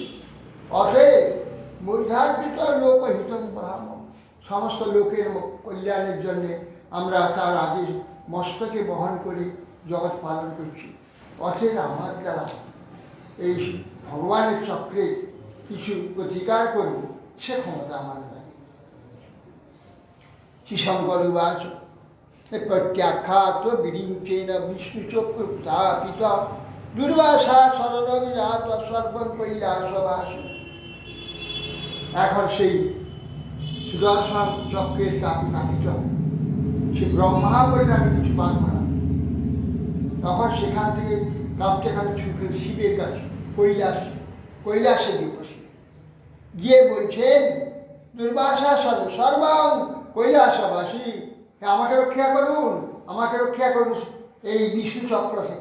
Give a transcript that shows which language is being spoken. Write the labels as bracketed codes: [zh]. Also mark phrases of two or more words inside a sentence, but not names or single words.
[bn] অতএব [sa] মূর্ধার্পিত লোকহিতং বহাম, [bn] সমস্ত লোকের কল্যাণের জন্যে আমরা তার আদেশ মস্তকে বহন করে জগৎ পালন করছি। অতএব আমার দ্বারা এই ভগবানের চক্রে কিছু প্রতিকার করব, সে ক্ষমতা আমার নাই। [sa] শ্রীশঙ্কর উবাচ प्रत्याख्यात विरिंचेन विष्णुचक्र स्थापित दुर्वासा शरणविराट सर्वं কৈলাসবাসী। [bn] এখন সেই সুদর্শন চক্রের স্থাপিত সে ব্রহ্মা বললে আমি কিছু পারব না। তখন সেখান থেকে কাঁপতে কাঁপতে ছুটলেন শিবের কাছে, কৈলাসে গিয়ে বলছেন দুর্বাসা সর্বং কৈলাসবাসী, আমাকে রক্ষা করুন, আমাকে রক্ষা করুন এই বিষ্ণু চক্র থেকে।